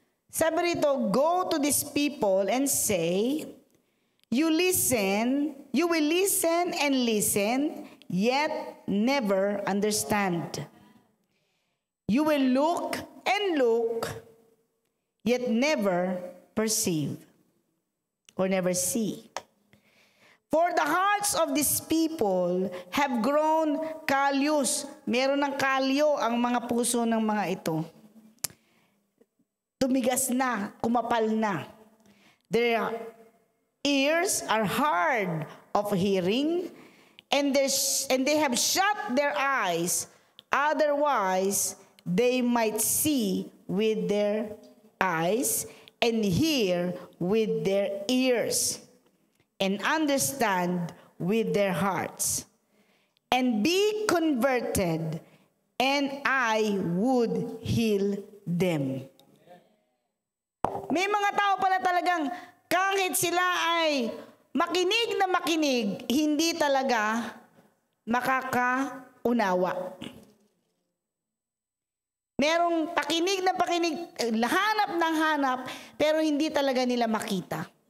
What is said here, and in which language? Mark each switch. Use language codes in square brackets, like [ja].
[tl] Sabi rito, [en] go to these people and say, you will listen and listen, yet never understand. You will look and look, yet never perceive or never see. For the hearts of these people have grown callous. [tl] Meron ng kalyo ang mga puso ng mga ito. Tumigas na, kumapal na. [en] Their ears are hard of hearing, and they have shut their eyes. Otherwise, they might see with their eyes and hear with their ears and understand with their hearts and be converted, and I would heal them. [tl] May mga tao pala talagang kahit sila ay makinig na makinig, hindi talaga makakaunawa. Merong pakinig na pakinig, hanap ng hanap, pero hindi talaga nila makita.